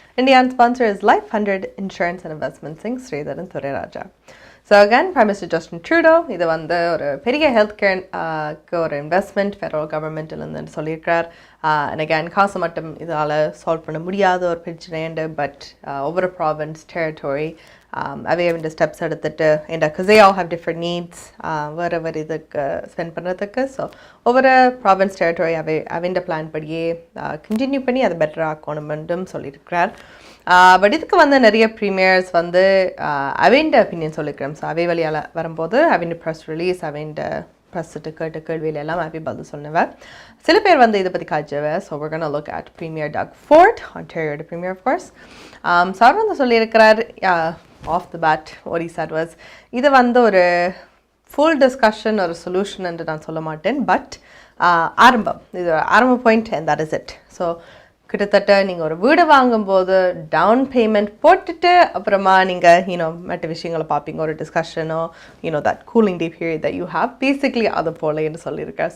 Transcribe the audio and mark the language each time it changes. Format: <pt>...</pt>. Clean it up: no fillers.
<en>Indian sponsor is Life 100 Insurance and Investments Inc. Sridhar and Thoriraja.</en> <ta>So again, Prime Minister Justin Trudeau, இது வந்து ஒரு பெரிய health கேருக்கு ஒரு investment federal கவர்மெண்ட்லேருந்து சொல்லியிருக்கார். அண்ட் அகேன் காசு மட்டும் இதால் சால்வ் பண்ண முடியாத ஒரு பிரச்சனை பட் ஒவ்வொரு ப்ராவின்ஸ் டெரிட்டரி அவே வேண்டிய ஸ்டெப்ஸ் எடுத்துட்டு</ta> <en>because they all have different needs</en> <ta>வேறு இதுக்கு ஸ்பெண்ட் பண்ணுறதுக்கு. ஸோ ஒவ்வொரு ப்ராவின்ஸ் டெரிட்டரி அவைண்ட பிளான் படியே கண்டினியூ பண்ணி அதை பெட்டர் ஆக்கணுமென்றும் சொல்லியிருக்கிறார். பட் இதுக்கு வந்து நிறைய ப்ரீமியர்ஸ் வந்து அவைண்ட ஒப்பீனியன் சொல்லிக்கிறோம். ஸோ அவை வழியால் வரும்போது அவைண்ட ப்ரெஸ் ரிலீஸ் அவைண்ட ப்ரெஸ்ட்டு கேட்ட கேள்வியில் எல்லாம் அவை பதில் சொன்னவர். சில பேர் வந்து இதை பற்றி காய்ச்சவர்.</ta> <en>So we're going to look at Premier Doug Ford, Ontario Premier of course.</en> <ta>So அவர் வந்து சொல்லியிருக்கிறார்</ta> <en>off the bat what he said was</en> <ta>இது வந்து ஒரு ஃபுல் டிஸ்கஷன் ஒரு சொல்யூஷன் என்று நான் சொல்ல மாட்டேன். பட் ஆரம்பம் இது ஆரம்ப point</ta> <en>and that is it.</en> <ta>So கிட்டத்தட்ட நீங்கள் ஒரு வீடு வாங்கும்போது டவுன் பேமெண்ட் போட்டுட்டு அப்புறமா நீங்கள் மற்ற விஷயங்களை பார்ப்பீங்க ஒரு டிஸ்கஷனோ that cooling day period that you have basically அது போல என்று சொல்லியிருக்கேன்.</ta>